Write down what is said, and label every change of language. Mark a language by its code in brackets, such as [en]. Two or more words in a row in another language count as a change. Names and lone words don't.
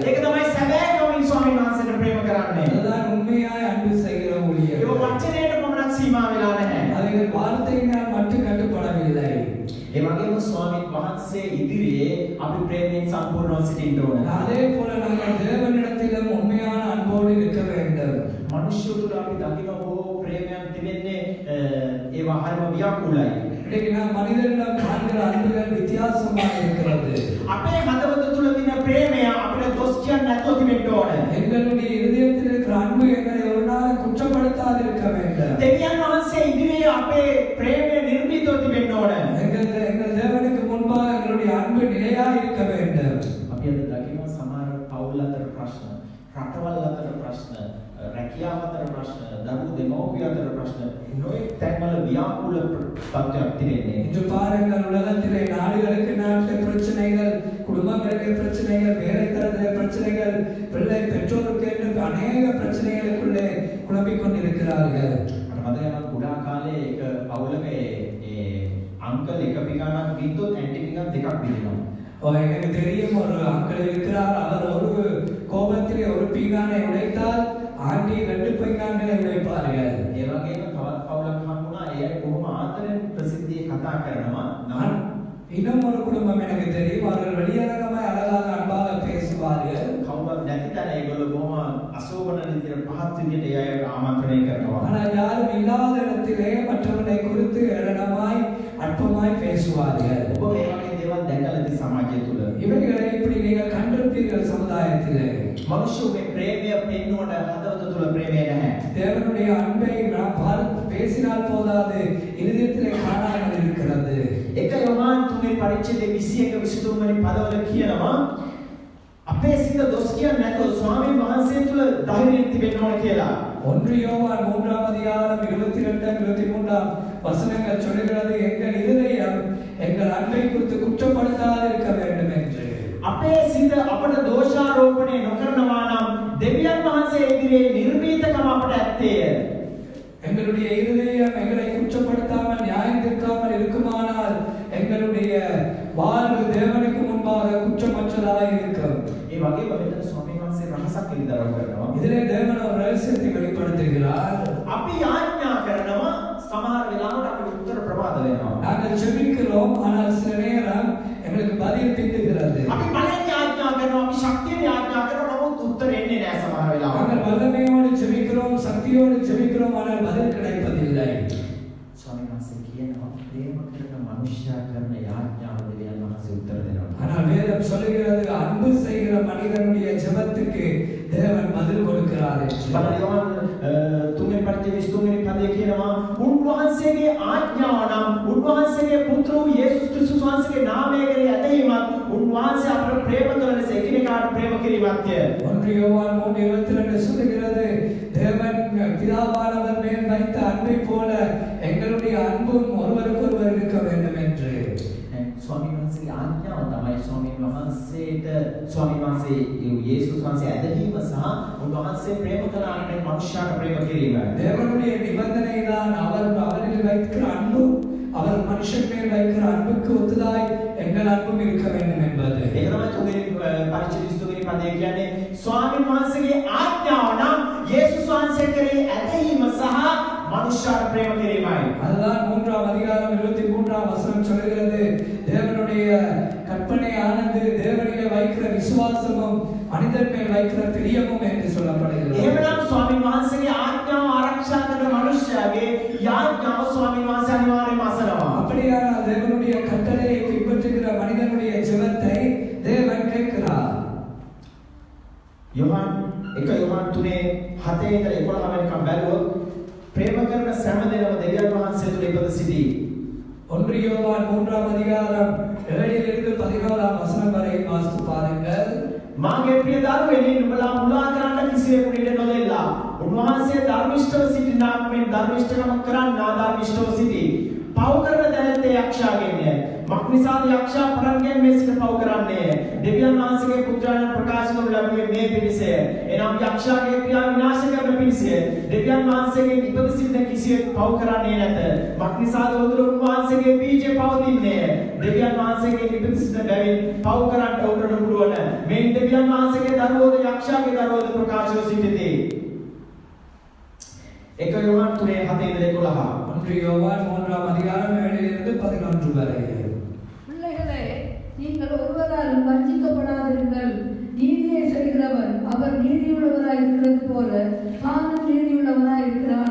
[si] ඒක තමයි සැබෑකමින් ස්වාමීන් වහන්සේට ප්‍රේම කරන්නේ. [ta] அதுதான் உண்மையாய் அன்பு செய்கிற ஊழியர். [si] ඒ වචනයට පමණක් සීමා වෙලා නැහැ. [ta] அவர்கள் வார்த்தையினால் மட்டும் கட்டுப்படவில்லை. [si] ඒ වගේම ස්වාමීන් වහන්සේ ඉදිරියේ අපි ප්‍රේමයෙන් සම්පූර්ණව සිටින්න ඕන. [ta] அதே போல நாங்கள் தேவனிடத்திலும் உண்மையான அன்பு அன்போடு இருக்க வேண்டும். [si] මනුෂ්‍යයෝ තුළ අපි දකින බොහෝ ප්‍රේමයන් තිබෙන්නේ ඒවා හරිම ව්‍යාකූලයි. [ta] இன்றைக்கு நாம் மனிதனிடம் காண்கிற அன்புகள் வித்தியாசமாக இருக்கிறது. [si] අපේ හදවත තුළ තියෙන ප්‍රේමය අපිට දොස් කියන්න නැතුව තිබෙන්න ඕන. [ta] எங்களுடைய இதயத்தில் இருக்கிற அன்பு எங்களை ஒரு நாள் குற்றப்படுத்தாது இருக்க வேண்டும். [si] දෙවියන් වහන්සේ ඉදිරියේ අපේ ප්‍රේමය නිර්මිතව තිබෙන්න ඕන. [ta] எங்கள் தேவனுக்கு முன்பாக எங்களுடைய அன்பு நிலையாக இருக்க வேண்டும். [si] අපි අද දකිනවා සමහර පවුල් අතර ප්‍රශ්න, රටවල් අතර ප්‍රශ්න, රැකියාව අතර ප්‍රශ්න, දරුවෝ දෙමව්පිය අතර ප්‍රශ්න, නොයෙක් තැන්වල ව්‍යාකූල තත්ත්වයක් තිබෙන්නේ. [ta] இன்று பாருங்கள், உலகத்திலே நாடுகளுக்கு நாட்டு பிரச்சனைகள், குடும்பங்களுக்கு பிரச்சனைகள், வேலை தரத்திலே பிரச்சனைகள், பிள்ளை பெற்றோருக்கு என்று அநேக பிரச்சனைகளுக்குள்ளே குழம்பிக் கொண்டிருக்கிறார்கள். [si] මට මතකයි කුඩා කාලේ එක පවුලක ඒ අංකල් එක පිකාණක් බින්දොත් ඇන්ටි පිකාන් දෙකක් බිඳිනවා. [ta] எனக்கு தெரியும், ஒரு அங்கிள் இருக்கிறார். அவர் ஒரு கோபத்திலே ஒரு பீங்கானை உடைத்தால் ஆண்டி 2 பீங்கான்களை உடைப்பார்கள். [si] ඒ වගේම තවත් පවුලක් හම්බුණා. ඒ අය කොහොම ආදරෙන් ප්‍රසිද්ධියේ කතා කරනවා. [ta] இன்னும் ஒரு குடும்பம் எனக்கு தெரியும். அவர்கள் வெளியரங்கமாய் அழகாக அன்பாக பேசுவார்கள். [si] කවුරුත් නැති තැන ඒගොල්ලෝ බොහොම අශෝභන විදිහට පහත් විදිහට ඒ අය ආමන්ත්‍රණය කරනවා. [ta] ஆனால் யாரும் இல்லாத இடத்திலே மற்றவர்களை குறித்து ஏளனமாய் அற்பமாய் பேசுவார்கள். [si] ඔබ මේ වගේ දේවල් දැකලාද සමාජය තුළ? [ta] இவைகளை இப்படி நீங்கள் கண்டிருப்பீர்கள் சமுதாயத்திலே. [si] මනුෂ්‍යෝ මේ ප්‍රේමය පෙන්වන හදවත තුළ ප්‍රේමය නැහැ. [ta] தேவனுடைய அன்பை நாம் பேசினால் போதாது, இதயத்திலே காணாமல் இருக்கிறது. [si] එක යොහාන් 3 පරිච්ඡේදයේ 21 23 වෙනි පදවල කියනවා අපේ සිත දොස් කියන්නේ නැතුව ස්වාමීන් වහන්සේ තුළ ධෛර්යයෙන් තිබෙන්න ඕන කියලා. 1 [ta] யோவான் 3ஆம் அதிகாரம் 22 23 வசனங்கள் சொல்கிறது, எங்கள் இதயம் எங்கள் அன்பை குறித்து குற்றப்படுத்தாது இருக்க வேண்டும் என்று. [si] අපේ සිත අපට දෝෂාරෝපණය නොකරනවා නම් දෙවියන් වහන්සේ ඉදිරියේ නිර්භීතකම අපට ඇත්තේය. [ta] எங்களுடைய இதயம் எங்களை குற்றப்படுத்தாமல் நியாயம் தீர்க்காமல் இருக்குமானால் எங்களுடைய வாழ்வு தேவனுக்கு முன்பாக குற்றமற்றதாக இருக்கும். [si] ඒ වගේම මෙතන ස්වාමීන් වහන්සේ රහසක් එළිදරව් කරනවා. [ta] இதிலே தேவன் ஒரு ரகசியத்தை வெளிப்படுத்துகிறார். [si] අපි ආඥා කරනවා, සමහර වෙලාවට අපිට උත්තර ප්‍රමාද වෙනවා. [ta] நாங்கள் ஜெபிக்கிறோம், ஆனால் சில நேரம் எங்களுக்கு பதில் பிந்துகிறது. [si] අපි බලෙන් ආඥා කරනවා, අපි ශක්තියෙන් ආඥා කරනවා, නමුත් උත්තර එන්නේ නැහැ සමහර වෙලාවට. [ta] நாங்கள் வல்லமையோடு ஜெபிக்கிறோம், சக்தியோடு ஜெபிக்கிறோம், ஆனால் பதில் கிடைப்பதில்லை. [si] ස්වාමීන් වහන්සේ කියනවා ප්‍රේම කරන මනුෂ්‍යයා කරන යාඥාව දෙවියන් වහන්සේ උත්තර දෙනවා. [ta] ஆனால் வேதம் சொல்லுகிறது, அன்பு செய்கிற மனிதனுடைய ஜெபத்துக்கு தேவன் பதில் கொடுக்கிறார் என்று. [si] බලන්න තුන්වෙනි පරිච්ඡේදයේ 23 වෙනි පදයේ කියනවා උන්වහන්සේගේ ආඥාව නම් උන්වහන්සේගේ පුත්‍ර වූ යේසුස් ක්‍රිස්තුස් වහන්සේගේ නාමය කෙරෙහි ඇදහිීමත් උන්වහන්සේ අපට ප්‍රේම කරන ලෙස එකිනෙකාට ප්‍රේම කිරීමත්ය. [ta] 1 யோவான் 3:22 சொல்லுகிறது, தேவன் பிதாவானவர் மேல் வைத்த அன்பை போல எங்களுடைய அன்பும் ஒருவருக்கொருவர் இருக்க வேண்டும் என்று. [si] ස්වාමීන් වහන්සේගේ ආඥාව තමයි ස්වාමීන් වහන්සේට ස්වාමීන් වහන්සේ යේසුස් වහන්සේ ඇදහිීම සහ උන්වහන්සේ ප්‍රේම කරන අනිත් මනුෂ්‍යයාට ප්‍රේම කිරීම. [ta] தேவனுடைய நிபந்தனை தான் அவரில் வைக்கிற அன்பு, அவர் மனுஷன் மேல் வைக்கிற அன்புக்கு ஒத்ததாய் எங்கள் அன்பும் இருக்க வேண்டும் என்பது. [si] ඒක තමයි තුන්වෙනි පරිච්ඡේදයේ 23 වෙනි පදයේ කියන්නේ ස්වාමීන් වහන්සේගේ ආඥාව නම් යේසුස් වහන්සේ කෙරෙහි ඇදහිීම සහ මනුෂ්‍යයාට ප්‍රේම කිරීමය. [ta] அதுதான் 3ஆம் அதிகாரம் 23ஆம் வசனம் சொல்கிறது, தேவனுடைய கற்பனையானது தேவனிலே வைக்கிற விசுவாசமும் மனிதன் மேல் வைக்கிற பிரியமும் என்று சொல்லப்படுகிறது. [si] එහෙමනම් ස්වාමීන් වහන්සේගේ ආඥාව ආරක්ෂා කරන මනුෂ්‍යයාගේ යාඥාව ස්වාමීන් වහන්සේ අනිවාර්යයෙන්ම අසනවා. [ta] அப்படியானால் தேவனுடைய கட்டளையை பின்பற்றுகிற மனிதனுடைய ஜெபத்தை தேவன் கேட்கிறார். [si] யோவான் 1 யோவான் 3:7 ඉඳලා 11 වෙනිකම් බැලුවොත් ප්‍රේම කරන සෑම දෙනාම දෙවියන් වහන්සේ තුළ ඉපද සිටී. [ta] 1 யோவான் 3ஆம் அதிகாரம் 7 11 வசனம் வரை வாசித்து பாருங்கள். [si] මාගේ ප්‍රිය දරුවනි, නුඹලා මුලා කරන්න කිසිවෙකුට ඉඩ නොදෙල්ලා. උන්වහන්සේ ධර්මිෂ්ඨව සිටිනාක් මෙන් ධර්මිෂ්ඨකම කරන්න ආධර්මිෂ්ඨව සිටී. පව් කරන දැනත්තේ යක්ෂයාගෙන්ය. මක්නිසාද යක්ෂයා පරන්ගෙන් මේ සිට පව් කරන්නේ. දෙවියන් වහන්සේගේ පුත්‍රයන් ප්‍රකාශ කරනු ලැබුවේ මේ පිණිසය. එනම් යක්ෂයාගේ ක්‍රියා විනාශ කරන පිණිසය. දෙවියන් වහන්සේගේ ඉපද සිටින කිසිවෙක් පව් කරන්නේ නැත. මක්නිසාද උතුරු උන්වහන්සේගේ බීජය පවතින්නේ. දෙවියන් වහන්සේගේ ඉපද සිටින බැවින් පව් කරන්න උඩට පුළුවන්. මේ දෙවියන් වහන්සේගේ දරුවෝද යක්ෂයාගේ දරුවෝද ප්‍රකාශව සිටිති. [ta] 1 யோவான் 3:7-11. 1 யோவான் 3ஆம் அதிகாரம் 7-11 வரை. பிள்ளைகளே, நீங்கள் ஒருவராலும் வஞ்சிக்கப்படாதிருங்கள். நீதியை செய்கிறவர் அவர் நீதியுள்ளவராய் உள்ளவராய் இருக்கிறது போல தானும் நீதியுள்ளவராய் இருக்கிறான்.